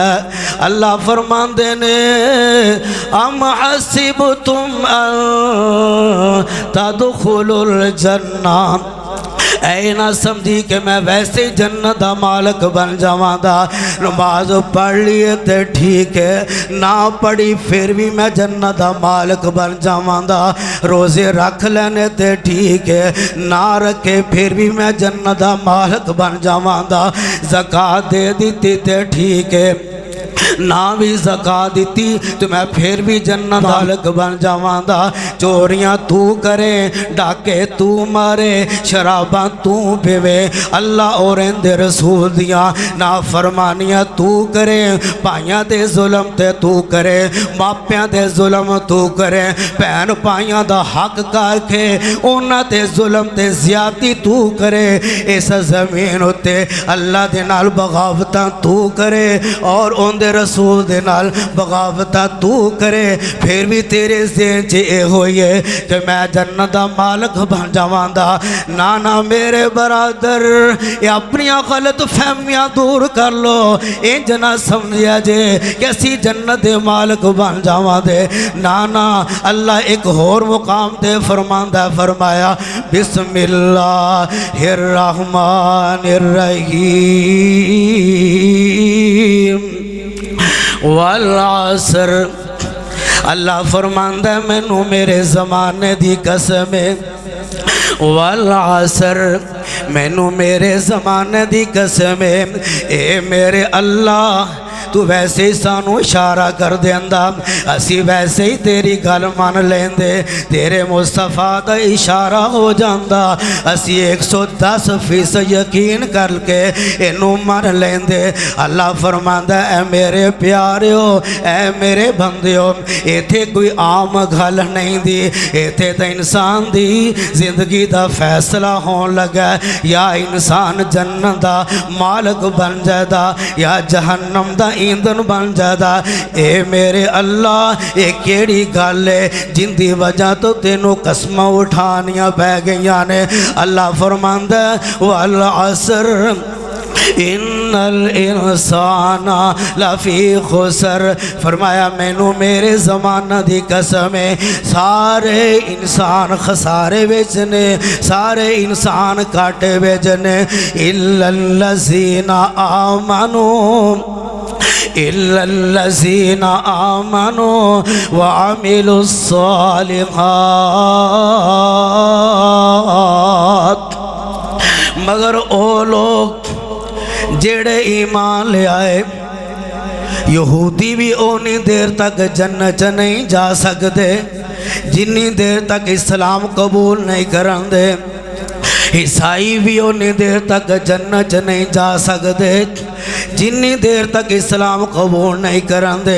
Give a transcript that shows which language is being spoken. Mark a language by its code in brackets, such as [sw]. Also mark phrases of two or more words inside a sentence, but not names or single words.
[pa] اللہ فرماندے نے [ar] ام حسبتم ان تدخلوا الجنہ، [pa] اے نہ سمجھی کہ میں ویسے جنت دا مالک بن جاواں دا، نماز پڑھ لیے تے ٹھیک ہے، نہ پڑھی پھر بھی میں جنت دا مالک بن جاواں دا، روزے رکھ لینے تے ٹھیک ہے، نہ رکھے پھر بھی میں جنت دا مالک بن جاواں دا، زکاة دے دیتی تے ٹھیک ہے، نہ بھی زکاة دیتی تو میں پھر بھی جنت مالک بن جاواں دا، چوریاں تو کرے، ڈاکے تو مارے، شراباں تو پیوے، اللہ اور اندے رسول دیاں نافرمانیاں تو کرے، پائیاں دے ظلم تے تو کرے، ماپیاں دے ظلم تو کرے، پہن پائیاں دا حق کر کے اونا تے ظلم تے زیادتی تو کرے، اس زمین ہوتے اللہ دے نال بغاوتاں تو کرے اور ان دے رسول دے نال بغاوتاں تو کرے، پھر بھی تیرے ذہن چے اے ہوئی ہے کہ میں جنت دا مالک بن جاواں دا۔ نانا میرے برادر، یہ اپنی غلط فہمیاں دور کر لو، انج نہ سمجھیا جے کہ اسی جنت دے مالک بن جاواں دے۔ نانا اللہ ایک اور مقام تے فرماندہ فرمایا [ar] بسم اللہ الرحمن الرحیم والعصر، [pa] اللہ فرماندہ مینوں میرے زمانے دی قسم ہے، والعصر مینوں میرے زمانے دی قسم ہے، اے میرے اللہ تو ویسے ہی سانو اشارہ کر دیندہ، اسی ویسے ہی تیری گل مان لیندے، تیرے مصطفیٰ دا اشارہ ہو جاندہ، اسی 110% یقین کر کے انہوں مان لیندے۔ اللہ فرماندہ اے میرے پیاریو، اے میرے بندیو، ایتھے کوئی عام گل نہیں دی، ایتھے تا انسان دی زندگی دا فیصلہ ہون لگا، یا انسان جنت دا مالک بن جائے یا جہنم دا ایندھن بن جادا۔ اے میرے اللہ، اے کیڑی گل ہے جن دی وجہ تو تینوں قسمہ اٹھانیاں بہ گئیاں نے۔ اللہ فرماندہ [ar] والعصر ان الانسان لفی خسر، [pa] فرمایا مینوں میرے زمانہ دی قسم ہے سارے انسان خسارے وچ نے، سارے انسان کاٹے وچ نے، [ar] الا الذین آمنوا إِلَّا الَّذِينَ آمَنُوا وَعَمِلُوا الصَّالِحَاتِ، [pa] مگر او لوگ جڑے ایمان لے آئے، یہودی بھی اونی دیر تک جنت نہیں جا سکتے جنی دیر تک اسلام قبول نہیں کرن دے، عیسائی بھی اونی دیر تک جنت نہیں جا سکتے جنی دیر تک اسلام قبول نہیں کرن دے۔